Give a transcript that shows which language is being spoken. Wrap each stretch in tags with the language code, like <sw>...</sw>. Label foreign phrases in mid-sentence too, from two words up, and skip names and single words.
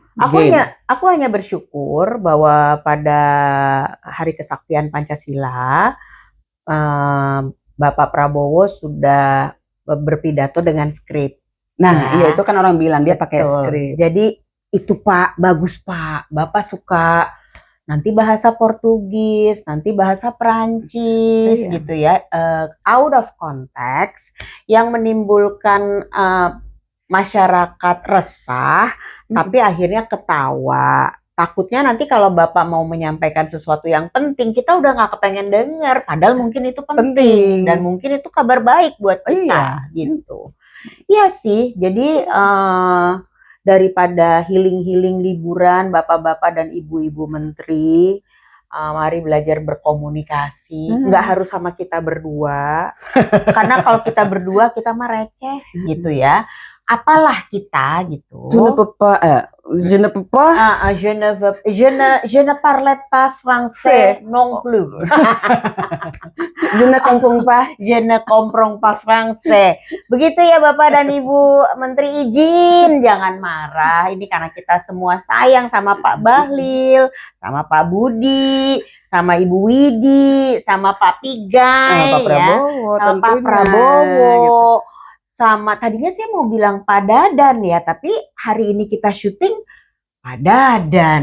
<id>Aku hanya bersyukur bahwa pada Hari Kesaktian Pancasila, Bapak Prabowo sudah berpidato dengan skrip. Nah, iya itu kan orang bilang dia pakai skrip. Jadi itu Pak, bagus Pak. Bapak suka nanti bahasa Portugis, nanti bahasa Perancis gitu ya.</id> <en>Out of context</en> <id>yang menimbulkan masyarakat resah, tapi akhirnya ketawa. Takutnya nanti kalau Bapak mau menyampaikan sesuatu yang penting, kita udah nggak kepengen dengar. Padahal mungkin itu penting dan mungkin itu kabar baik buat kita gitu. Iya sih, jadi daripada healing-healing liburan bapak-bapak dan ibu-ibu menteri, mari belajar berkomunikasi. Nggak harus sama kita berdua, karena kalau kita berdua kita mah receh gitu ya. apalah kita gitu.</id> <fr>Je ne peux pas, Je ne parle pas français non plus. je ne comprends pas. Je ne comprends pas français.</fr> <id>Begitu ya Bapak dan Ibu Menteri, izin jangan marah. Ini karena kita semua sayang sama Pak Bahlil, sama Pak Budi, sama Ibu Widi, sama Pak Pigai, Pak Prabowo, sama Pak tentunya, Prabowo. gitu. Sama tadinya saya mau bilang Pak Dadan ya, tapi hari ini kita syuting Pak Dadan.</id>